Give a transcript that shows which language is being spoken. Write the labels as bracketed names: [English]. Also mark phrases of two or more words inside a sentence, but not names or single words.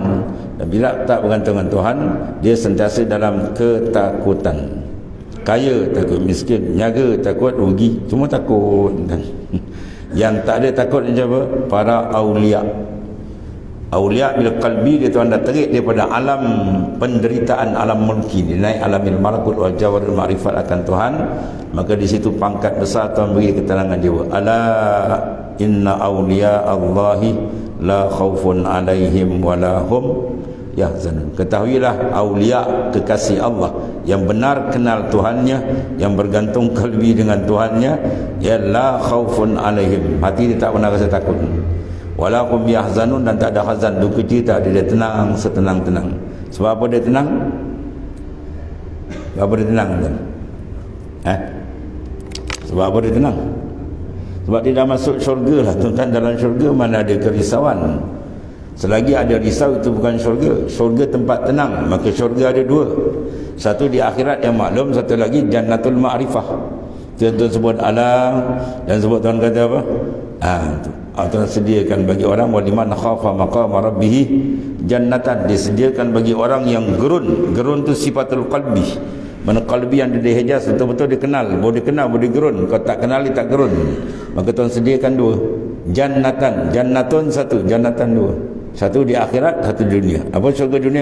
[Malay] Dan bila tak bergantung dengan Tuhan, dia sentiasa dalam ketakutan. Kaya takut miskin, niaga takut rugi, semua takut. Yang tak ada takut macam apa? Para awliya. Awliya bila kalbi dia Tuhan dah terik daripada alam penderitaan, alam mulki, dia naik [Arabic] عالم الملكوت والجوار المعرفة [Malay] akan Tuhan, maka di situ pangkat besar Tuhan beri ketenangan jiwa. [Arabic] ألا إن أولياء الله لا خوف عليهم ولهم يحزنون. [Malay] Ketahuilah awliya kekasih Allah yang benar kenal Tuhannya, yang bergantung kalbi dengan Tuhannya, ya, [Arabic] لا خوف عليهم, [Malay] hati dia tak pernah rasa takut, [Arabic] ولهم يحزنون, [Malay] dan tak ada hazan, duka cita, dia tenang, setenang-tenang. Sebab apa dia tenang? Sebab apa dia tenang? Sebab apa dia tenang? Sebab dia dah masuk syurga lah, tuan-tuan. Dalam syurga mana ada kerisauan. Selagi ada risau, itu bukan syurga. Syurga tempat tenang. Maka syurga ada 2. Satu di akhirat yang maklum, satu lagi [Arabic] جنة المعرفة. [Malay] Tuan-tuan sebut alam, dan sebut Tuhan kata apa? Tuhan sediakan bagi orang [Arabic] ولمن خاف مقام ربه جنتان. [Malay] Disediakan bagi orang yang gerun. Gerun tu [Arabic] صفة القلب. [Malay] Mana qalbi yang dia hijaz, betul-betul dia kenal. Boleh kenal, boleh gerun. Kalau tak kenal, dia tak gerun. Maka Tuhan sediakan 2. Jannatan. Jannatun 1, jannatan 2. Satu di akhirat, satu di dunia. Apa syurga dunia?